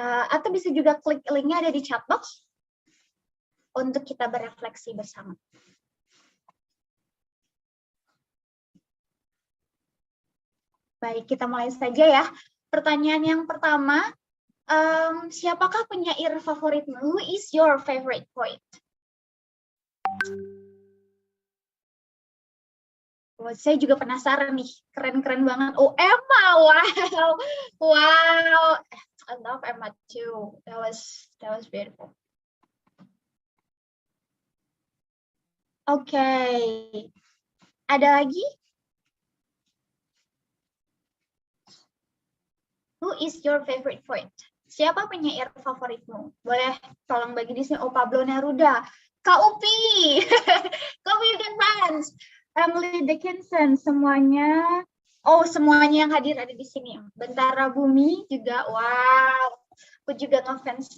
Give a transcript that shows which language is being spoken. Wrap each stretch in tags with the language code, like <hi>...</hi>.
<id>Atau bisa juga klik linknya ada di chat box untuk kita berefleksi bersama. Baik, kita mulai saja ya. Pertanyaan yang pertama, siapakah penyair favoritmu?</id> <en>Who is your favorite poet?</en> <id>Oh, saya juga penasaran nih, keren-keren banget. Oh, Emma, wow, wow.</id> <en>I love Emma too. That was beautiful.</en> <id>Oke, ada lagi?</id> <en>Who is your favorite poet?</en> <id>Siapa penyair favoritmu? Boleh tolong bagi di sini. Oh, Pablo Neruda, Kak Upi, Kak Upi dan fans, Emily Dickinson, semuanya. Oh, semuanya yang hadir ada di sini. Bentara Bumi juga. Wow, aku juga ngefans.</id>